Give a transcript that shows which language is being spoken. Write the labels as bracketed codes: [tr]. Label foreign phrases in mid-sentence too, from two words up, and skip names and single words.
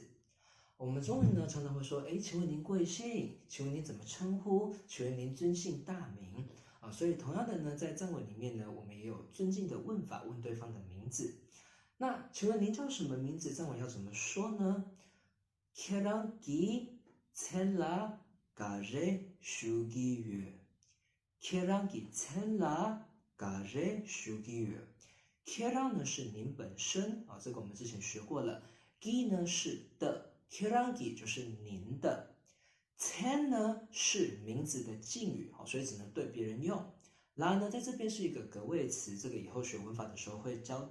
[zh] 我们中文呢常常会说，请问您贵姓？请问您怎么称呼？请问您尊姓大名？所以同样的呢，在藏文里面呢，我们也有尊敬的问法，问对方的名字。那请问您叫什么名字？藏文要怎么说呢 ？ [bo] ཁྱེད་རང་གི་ མཚན་ལ་ ག་རེ་ ཞུ་གི་ཡོད་ ཁྱེད་རང་གི་ མཚན་ལ་ ག་རེ་ ཞུ་གི་ཡོད་ ཁྱེད་རང [zh] 呢是您本身啊，这个我们之前学过了。Gi 呢是的 ，Kerangi 就是您的。Tsen 呢是名字的敬语，所以只能对别人用。La 呢在这边是一个格位词，这个以后学文法的时候会教。